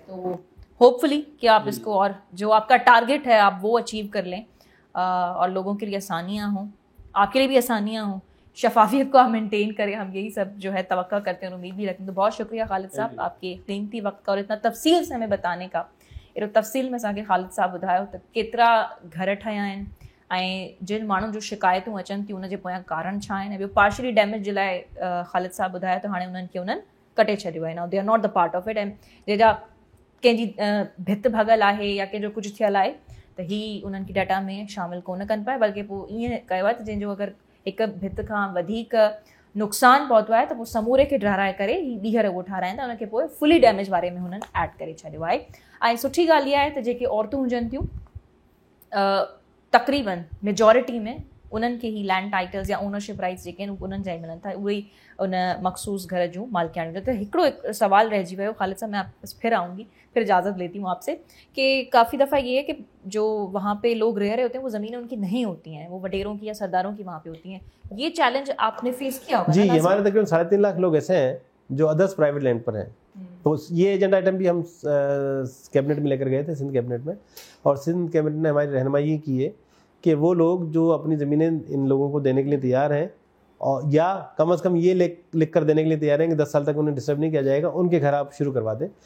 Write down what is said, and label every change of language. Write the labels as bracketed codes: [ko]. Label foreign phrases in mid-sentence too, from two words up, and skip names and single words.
[ur] تو ہوپفلی کہ آپ اس کو اور جو آپ کا ٹارگٹ ہے آپ وہ اچیو کر لیں اور لوگوں کے لیے آسانیاں ہوں، آپ کے لیے بھی آسانیاں ہوں، شفافیت کو آپ مینٹین کریں. ہم یہی سب جو ہے توقع کرتے ہیں اور امید بھی رکھتے ہیں۔ تو بہت شکریہ خالد صاحب آپ کے قیمتی وقت کا اور اتنا تفصیل سے ہمیں بتانے کا. [sd] एॾो तफ़सील में असांखे ख़ालिद साहब ॿुधायो त केतिरा घर ठहिया आहिनि ऐं जिन माण्हुनि जूं शिकायतूं अचनि थियूं उनजे पोयां कारण छा आहिनि। ॿियो [en] partially damage [sd] जे लाइ ख़ालिद साहब ॿुधायो त हाणे उन्हनि खे उन्हनि कटे छॾियो आहे। [en] Now they are not the part of it. [sd] ऐं जंहिंजा कंहिंजी भित भॻल आहे या कंहिंजो कुझु थियल आहे त हीअ उन्हनि खे डाटा में शामिलु कोन कनि पिया, बल्कि पोइ ईअं कयो आहे त जंहिंजो अगरि हिकु भित खां वधीक नुक़सानु पहुतो आहे त पोइ समूरे खे ठाराए करे हीअ ॿीहर उहो ठाराइनि था, उनखे पोइ [en] fully damage [sd] वारे में हुननि ऐड करे छॾियो आहे। ऐं सुठी ॻाल्हि इहा आहे त जेके औरतूं हुजनि थियूं तक़रीबन मेजॉरिटी में उन्हनि खे ही [en] land titles [sd] या [en] ownership rights [sd] जेके आहिनि उन्हनि जा ई मिलनि था, उहे ई उन मखसूस घर जूं मालिकाणियूं। त हिकिड़ो सवाल रहिजी वियो [ur] خالد صاحب، میں آپ پھر آؤں گی، پھر اجازت لیتی ہوں آپ سے کہ کافی دفعہ یہ ہے کہ جو وہاں پہ لوگ رہ رہے ہوتے ہیں وہ زمینیں ان کی نہیں ہوتی ہیں، وہ وڈیروں کی یا سرداروں کی وہاں پہ ہوتی ہیں. یہ چیلنج آپ نے فیس کیا ہوگا? جی، ہمارے تقریباً 3.5 لاکھ لوگ ایسے ہیں جو [en] others private land [ur] پر ہیں. تو یہ [en] agenda item [ur] بھی ہم کیبنٹ میں لے کر گئے تھے، سندھ کیبنٹ میں، اور سندھ کیبنٹ نے ہماری رہنمائی کی ہے کہ وہ لوگ جو اپنی زمینیں ان لوگوں کو دینے کے لیے تیار ہیں اور یا کم سے کم یہ لکھ کر دینے کے لیے تیار ہیں کہ 10 سال تک انہیں ڈسٹرب نہیں کیا جائے گا، ان کے گھر آپ شروع کروا دیں.